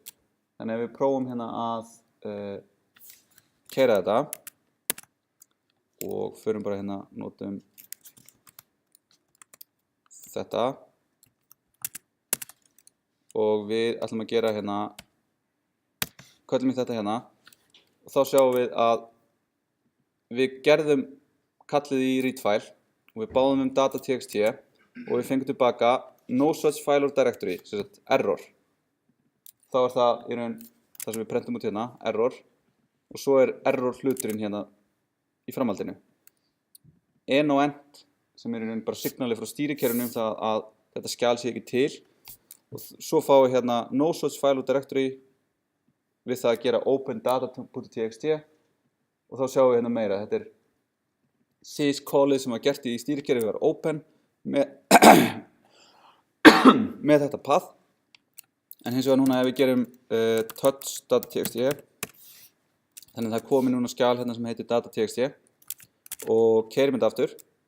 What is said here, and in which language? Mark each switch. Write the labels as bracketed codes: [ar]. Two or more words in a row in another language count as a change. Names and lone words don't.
[is] Þannig ef við prófum hérna að keyra þetta og förum bara hérna, notum þetta og við ætlum að gera hérna, köllum í þetta hérna og þá sjáum við að við gerðum kallið í [en] read file [is] og við báðum data.txt og við fengum tilbaka [en] no such file or directory, [is] sem sagt error. Þá er það í raun það sem við prentum út hérna, error, og svo er error hluturinn hérna í framhaldinu. En og end, sem er í raun bara signalið frá stýrikerfinu það að þetta skjal sé ekki til, og svo fáum við hérna [en] no such file or directory [is] við það að gera open data.txt og þá sjáum við hérna meira. Þetta er sys-callið sem var gert í stýrikerfið var open með þetta path, en hins vegar núna ef við gerum touch.txt þannig að það komi núna skjal hérna sem heitir data.txt og keyrum þetta aftur,